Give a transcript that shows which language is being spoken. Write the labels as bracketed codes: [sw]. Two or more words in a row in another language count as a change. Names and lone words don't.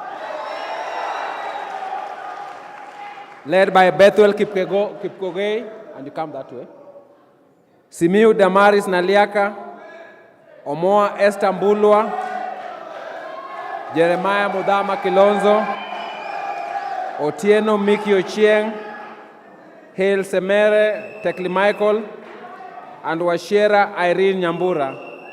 [en] led by Bethuel Kipkogei, and you come that way. Simiu Damaris Naliaka, Omoa Esther Mbulwa, Jeremiah Mudama Kilonzo, Otieno Miki Ochieng, Hail Semere Tekli Michael, and Washera Irene Nyambura.